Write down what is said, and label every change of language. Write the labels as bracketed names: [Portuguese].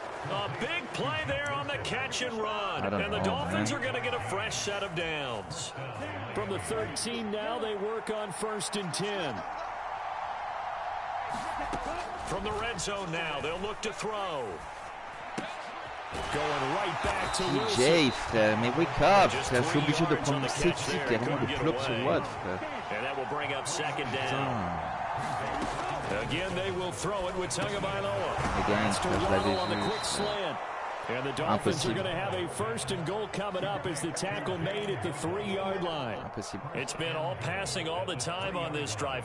[English] A big play there on the catch and run. And the Dolphins are going to get a fresh set of downs. From the 13 now, they work on 1st and 10. From the red zone now, they'll look to throw. Going right back to [French] TJ, frère, mais [English] wake up, [French] frère, je suis obligé de prendre mon safety, qui est vraiment le flop sur Watt, frère. [English] And that will bring up 2nd down. Again, they will throw it with Tagovailoa. [French] Again, je l'avais vu. [English] And the Dolphins are going to have a 1st and goal coming up as the tackle made at the 3-yard line. [French] Impossible. [English] It's been all passing all the time on this drive.